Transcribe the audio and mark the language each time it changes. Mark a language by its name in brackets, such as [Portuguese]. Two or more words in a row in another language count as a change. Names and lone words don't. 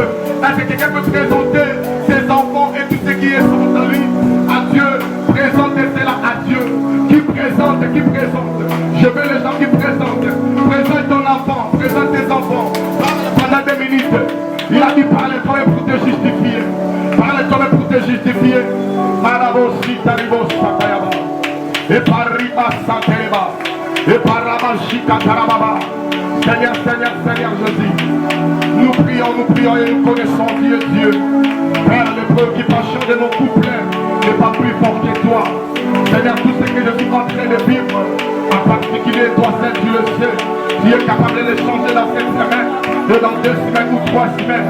[French] Est-ce que quelqu'un peut présenter ses enfants et tout ce qui est sur sa vie à Dieu? Présentez cela à Dieu. Qui présente, qui présente. Je veux les gens qui présentent. Présente ton enfant, présente tes enfants. Parle pendant 2 minutes. Il a dit parle toi-même pour te justifier. Parle toi-même pour te justifier. Marabosi taribos satayaba. Et pariba satayaba. Et parabashika tarababa. Seigneur, Seigneur, Seigneur Jésus. Nous prions et nous connaissons qui est Dieu. Père, les préoccupations de mon couple n'est pas plus fort que toi. Seigneur, tout ce que je suis en train de vivre, en particulier toi seul, tu le sais. Tu es capable de le changer dans cette semaine, et dans 2 semaines ou 3 semaines.